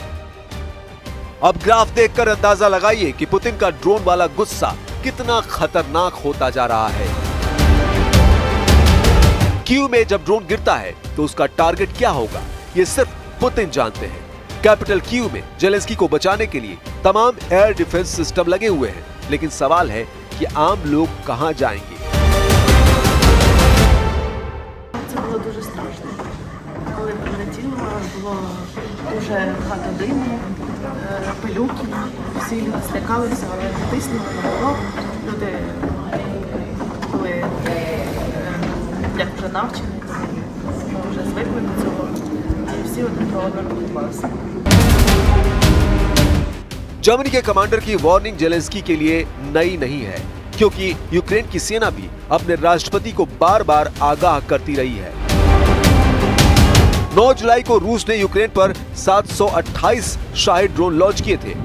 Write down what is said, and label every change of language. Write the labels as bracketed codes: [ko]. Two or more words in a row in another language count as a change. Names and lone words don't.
[hi] अब ग्राफ देखकर अंदाजा लगाइए कि पुतिन का ड्रोन वाला गुस्सा कितना खतरनाक होता जा रहा है। कीव में जब ड्रोन गिरता है तो उसका टारगेट क्या होगा, ये सिर्फ पुतिन जानते हैं। कैपिटल कीव में जेलेंस्की को बचाने के लिए तमाम [en] air defense system [hi] लगे हुए हैं, लेकिन सवाल है कि आम लोग कहां जाएंगे। [uk] Це було дуже страшно. Коли прилетіло, було дуже багато диму, пилюки, всі злякалися, але тиснули на ворог. Люди були як вже навчені, ми вже звикли до цього, і всі один про одного піклувалися. [hi] जर्मनी के कमांडर की वार्निंग जेलेंस्की के लिए नई नहीं है, क्योंकि यूक्रेन की सेना भी अपने राष्ट्रपति को बार बार आगाह करती रही है। 9 जुलाई को रूस ने यूक्रेन पर 728 शाहिद ड्रोन लॉन्च किए थे।